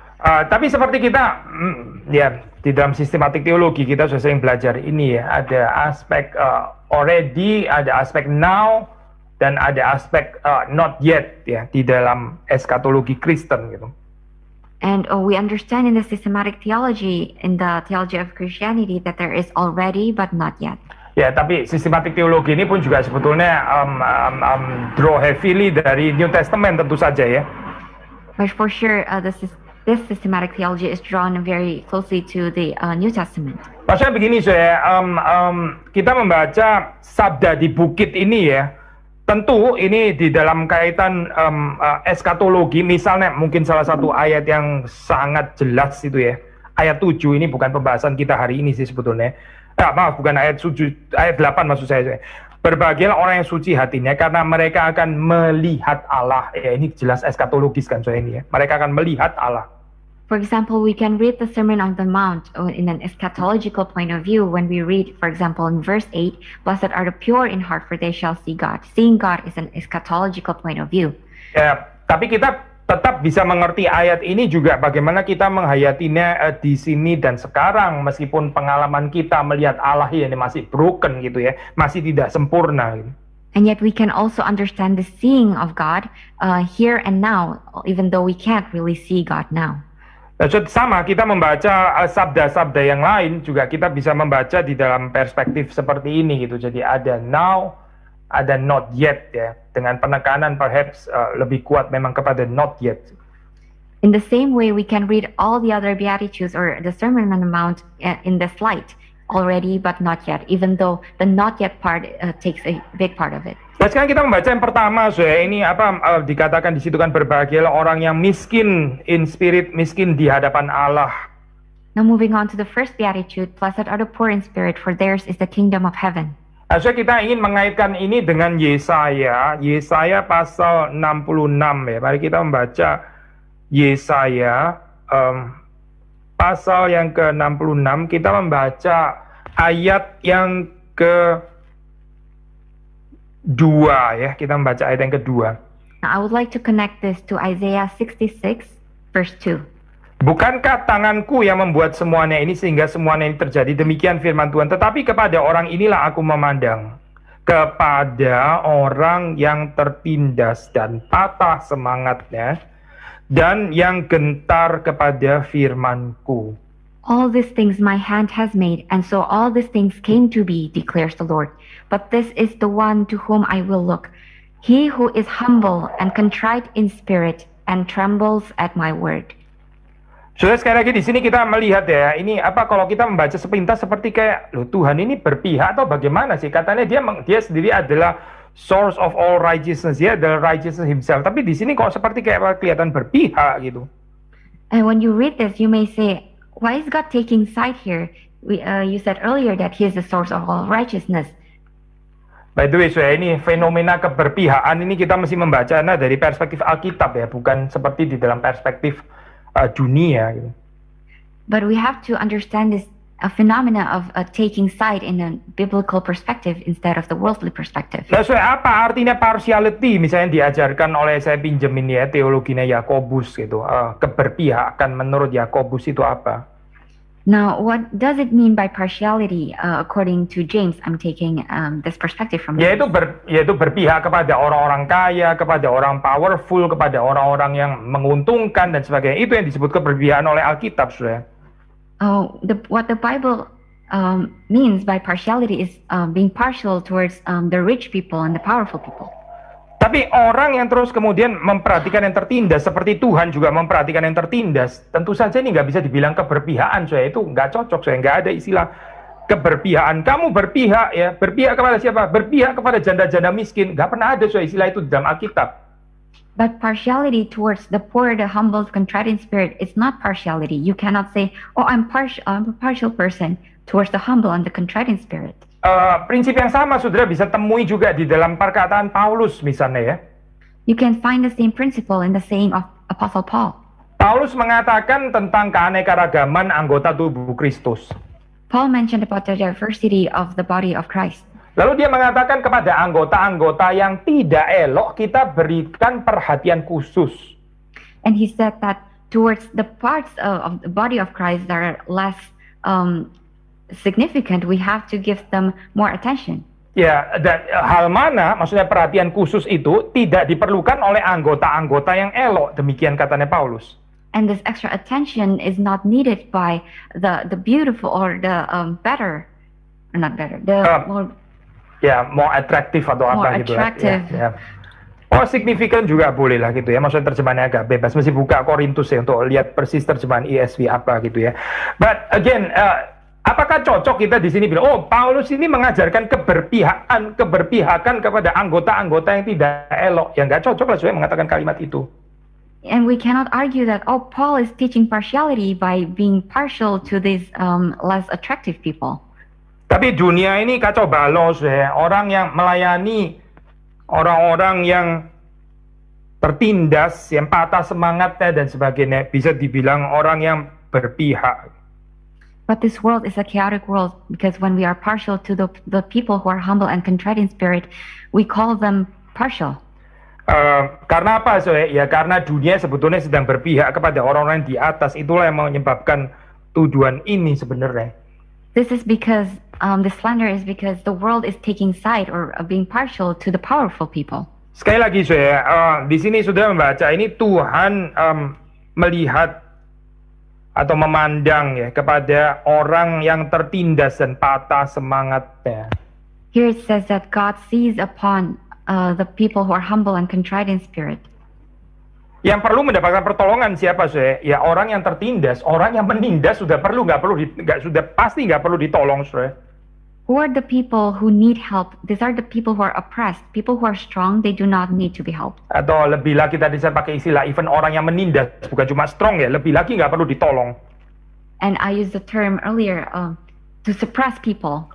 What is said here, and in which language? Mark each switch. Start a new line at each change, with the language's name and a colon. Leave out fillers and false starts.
Indonesian: Tapi seperti kita ya di dalam sistematik teologi kita sudah sering belajar ini ya, ada aspek already, ada aspek now, dan ada aspek not yet ya di dalam eskatologi Kristen gitu.
English: And we understand in the systematic theology, in the theology of Christianity, that there is already but not yet.
Indonesian: Ya, tapi sistematik teologi ini pun juga sebetulnya
English: draw heavily
Indonesian: dari New Testament tentu saja ya.
English: But for sure, this systematic theology is drawn very closely to the New Testament.
Indonesian: Maksudnya begini saya, kita membaca sabda di bukit ini ya, tentu ini di dalam kaitan eskatologi. Misalnya mungkin salah satu ayat yang sangat jelas itu ya, ayat 7, ini bukan pembahasan kita hari ini sih sebetulnya. Bukan ayat 7, ayat 8 maksud saya. Berbahagialah orang yang suci hatinya, karena mereka akan melihat Allah. Ya, ini jelas eskatologis kan saya ini ya. Mereka akan melihat Allah.
English: For example, we can read the Sermon on the Mount in an eschatological point of view when we read, for example, in verse 8, "Blessed are the pure in heart, for they shall see God." Seeing God is an eschatological point of view. Ya,
Indonesian: tapi kita tetap bisa mengerti ayat ini juga bagaimana kita menghayatinya di sini dan sekarang, meskipun pengalaman kita melihat Allah ini masih broken gitu ya, masih tidak sempurna gitu.
English: And yet we can also understand the seeing of God here and now, even though we can't really see God now.
Indonesian: Sama, kita membaca sabda-sabda yang lain juga kita bisa membaca di dalam perspektif seperti ini gitu. Jadi ada now, ada
English: not yet
Indonesian: ya, dengan penekanan perhaps lebih kuat memang kepada not yet.
English: In the same way, we can read all the other Beatitudes or the Sermon on the Mount in this light, already but not yet, even though the not yet part takes a big part of it.
Indonesian: Nah, sekarang kita membaca yang pertama, ini dikatakan di situ kan, berbahagialah orang yang miskin
English: in spirit,
Indonesian: miskin di hadapan Allah.
English: Now moving on to the first Beatitude, "Blessed are the poor in spirit, for theirs is the kingdom of heaven."
Indonesian: Nah, kita ingin mengaitkan ini dengan Yesaya pasal 66 ya. Mari kita membaca Yesaya pasal yang ke-66, kita membaca ayat yang kedua ya, kita membaca ayat yang kedua.
English: Now, I would like to connect this to Isaiah 66 verse 2.
Indonesian: Bukankah tanganku yang membuat semuanya ini sehingga semuanya ini terjadi? Demikian firman Tuhan. Tetapi kepada orang inilah aku memandang, kepada orang yang tertindas dan patah semangatnya, dan yang gentar kepada firman-Ku.
English: All these things my hand has made, and so all these things came to be, declares the Lord. But this is the one to whom I will look, he who is humble and contrite in spirit and trembles at my word.
Indonesian: Sudah, sekali lagi di sini kita melihat ya, ini kalau kita membaca sepintas seperti kayak, loh, Tuhan ini berpihak atau bagaimana sih? Katanya dia sendiri adalah
English: source of all righteousness, ya, the righteousness himself.
Indonesian: Tapi di sini kok seperti kayak kelihatan berpihak gitu.
English: And when you read this, you may say, why is God taking side here? You said earlier that He is the source of all righteousness. By the way,
Indonesian: ini fenomena keberpihakan ini kita mesti membacanya dari perspektif Alkitab ya, bukan seperti di dalam perspektif dunia gitu.
English: But we have to understand this phenomena of taking side in a biblical perspective instead of the worldly perspective.
Indonesian: Nah, apa artinya partiality? Misalnya diajarkan oleh, saya pinjemin ya, teologinya Yakobus gitu. Keberpihakan menurut Yakobus itu apa?
English: Now, what does it mean by partiality? According to James, I'm taking this perspective from
Indonesian: Yaitu berpihak kepada orang-orang kaya, kepada orang powerful, kepada orang-orang yang menguntungkan dan sebagainya. Itu yang disebut keberpihakan oleh Alkitab, saudara.
English: What the Bible means by partiality is being partial towards the rich people and the powerful people.
Indonesian: Tapi orang yang terus kemudian memperhatikan yang tertindas, seperti Tuhan juga memperhatikan yang tertindas, tentu saja ini nggak bisa dibilang keberpihakan, saya itu nggak cocok, saya nggak ada istilah keberpihakan. Kamu berpihak ya, berpihak kepada siapa? Berpihak kepada janda-janda miskin, nggak pernah ada istilah itu di dalam Alkitab.
English: But partiality towards the poor, the humble, contrite in spirit, is not partiality. You cannot say, "Oh, I'm a partial person towards the humble and the contrite in spirit."
Indonesian: Prinsip yang sama, saudara, bisa temui juga di dalam perkataan Paulus misalnya ya.
English: You can find the same principle in the saying of Apostle Paul.
Indonesian: Paulus mengatakan tentang keanekaragaman anggota tubuh Kristus.
English: Paul mentioned about the diversity of the body of Christ.
Indonesian: Lalu dia mengatakan kepada anggota-anggota yang tidak elok kita berikan perhatian khusus.
English: And he said that towards the parts of the body of Christ that are less significant, we have to give them more attention.
Indonesian: Ya, dan hal mana, maksudnya perhatian khusus itu tidak diperlukan oleh anggota-anggota yang elok, demikian katanya Paulus.
English: And this extra attention is not needed by the beautiful or the better, or not better, the
Indonesian: more atraktif atau apa gitu.
English: Attractive.
Indonesian: Ya. Oh, signifikan juga boleh lah gitu ya. Maksudnya terjemahannya agak bebas. Mesti buka Korintus ya untuk lihat persis terjemahan ESV apa gitu ya.
English: But again,
Indonesian: apakah cocok kita di sini bilang, oh Paulus ini mengajarkan keberpihakan kepada anggota-anggota yang tidak elok? Ya nggak cocok lah saya mengatakan kalimat itu.
English: And we cannot argue that, oh, Paul is teaching partiality by being partial to these less attractive people.
Indonesian: Tapi dunia ini kacau balau ya. Orang yang melayani orang-orang yang tertindas, yang patah semangatnya dan sebagainya, bisa dibilang orang yang berpihak.
English: But this world is a chaotic world because when we are partial to the people who are humble and contrite in spirit, we call them partial.
Indonesian: Karena apa, ya karena dunia sebetulnya sedang berpihak kepada orang-orang di atas, itulah yang menyebabkan tuduhan ini sebenarnya.
English: This is because the slander is because the world is taking side or being partial to the powerful people.
Indonesian: Sekali lagi di sini sudah membaca ini Tuhan melihat atau memandang ya kepada orang yang tertindas dan patah semangatnya.
English: Here it says that God sees upon the people who are humble and contrite in spirit.
Indonesian: Yang perlu mendapatkan pertolongan siapa ya orang yang tertindas, orang yang menindas sudah pasti nggak perlu ditolong
English: Who are the people who need help? These are the people who are oppressed. People who are strong, they do not need to be helped.
Indonesian: Atau lebih lagi tadi saya pakai istilah even orang yang menindas bukan cuma strong ya, lebih lagi nggak perlu ditolong.
English: And I used the term earlier to suppress people.